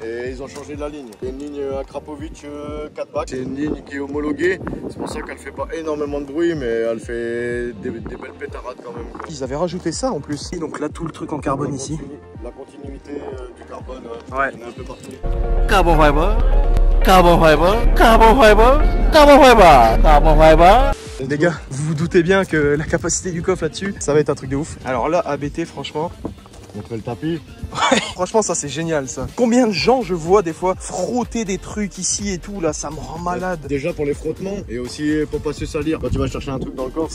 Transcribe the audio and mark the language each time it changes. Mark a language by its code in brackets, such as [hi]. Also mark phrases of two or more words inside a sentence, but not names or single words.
[fr] Et ils ont changé de la ligne. C'est une ligne Akrapovic 4 bacs. C'est une ligne qui est homologuée. C'est pour ça qu'elle fait pas énormément de bruit, mais elle fait des belles pétarades quand même. Ils avaient rajouté ça en plus. Et donc là, tout le truc en carbone ici. La continuité du carbone, Ouais. on est un peu partout. [en] Carbon fiber, carbon fiber, carbon fiber, carbon fiber, carbon fiber. [fr] Les gars, vous vous doutez bien que la capacité du coffre là-dessus, ça va être un truc de ouf. Alors là, ABT, franchement, Contre le tapis. franchement, ça c'est génial ça. Combien de gens je vois des fois frotter des trucs ici et tout là, ça me rend malade. Déjà pour les frottements et aussi pour pas se salir. Quand tu vas chercher un truc dans le coffre,